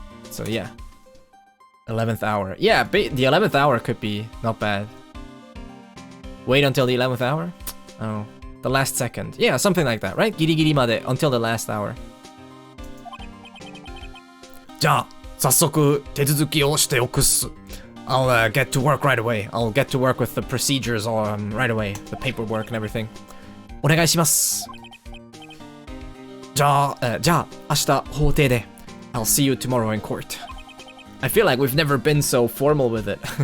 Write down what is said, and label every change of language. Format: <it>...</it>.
<en>So yeah. 11th hour. Yeah, the 11th hour could be not bad. Wait until the 11th hour? Oh, the last second. Yeah, something like that, right? ギリギリまで until the last hour.</en> <ja>じゃあ、早速手続きをしておくっす。</ja> <en>I'll get to work right away. I'll get to work with the procedures right away. The paperwork and everything.</en> <ja>お願いします。じゃあ、明日法廷で。</ja> <en>I'll see you tomorrow in court. I feel like we've never been so formal with it.</en>